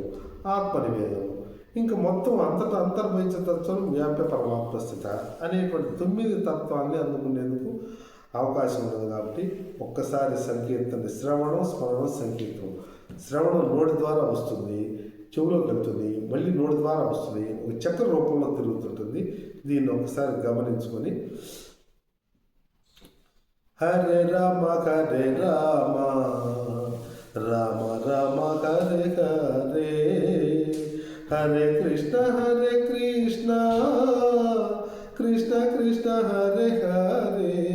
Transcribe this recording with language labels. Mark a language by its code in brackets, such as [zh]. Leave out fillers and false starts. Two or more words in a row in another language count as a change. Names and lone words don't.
[te] ఆత్మనివేదం ఇంకా మొత్తం అంతటా అంతర్భవించ తత్వం వ్యాప్య పరమాత్మ స్థిత అనేటువంటి 9 తత్వాన్ని అందుకునేందుకు అవకాశం ఉండదు. కాబట్టి ఒక్కసారి సంకీర్తన శ్రవణం, స్మరణం, సంకీర్తనం. శ్రవణం నోటి ద్వారా వస్తుంది, చెవులోకి వెళ్తుంది, మళ్ళీ నోటి ద్వారా వస్తుంది, ఒక చక్ర రూపంలో తిరుగుతుంటుంది. దీన్ని ఒకసారి గమనించుకొని [sa] हरे राम हरे राम राम राम हरे हरे हरे कृष्ण कृष्ण कृष्ण हरे हरे